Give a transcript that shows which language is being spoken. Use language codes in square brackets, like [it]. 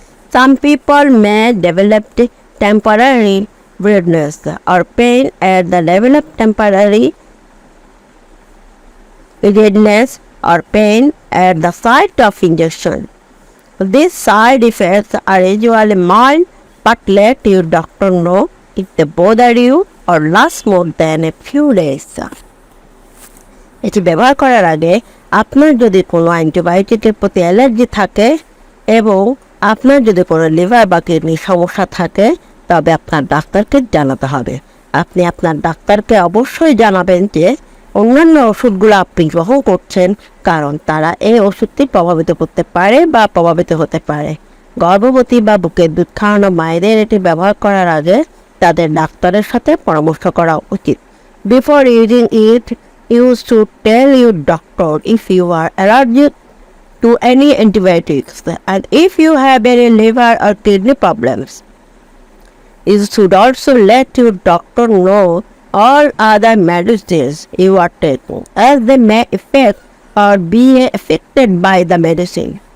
[en] Some people may develop temporary redness or pain at the level of temporary redness or pain at the site of injection. These side effects are usually mild, but let your doctor know if they bother you or last more than a few days. [bn] এটি ব্যবহার করার আগে আপনার যদি কোনো অ্যান্টিবায়োটিকের প্রতি allergy থাকে এবং আপনার যদি কোনো লিভার বা কিডনির সমস্যা থাকে তবে আপনার ডাক্তারকে জানাতে হবে। আপনি আপনার ডাক্তারকে অবশ্যই জানাবেন যে অন্যান্য ওষুধগুলো আপনি গ্রহণ করছেন, কারণ তারা এই ওষুধটি প্রভাবিত করতে পারে বা প্রভাবিত হতে পারে। গর্ভবতী বা বুকের দুধ খাওয়ানো মায়েদের এটি ব্যবহার করার আগে তাদের ডাক্তারের সাথে পরামর্শ করা উচিত। [en] Before using it, you should tell your doctor if you are allergic to any antibiotics and if you have any liver or kidney problems. You should also let your doctor know all other medicines you are taking, as they may affect or be affected by the medicine.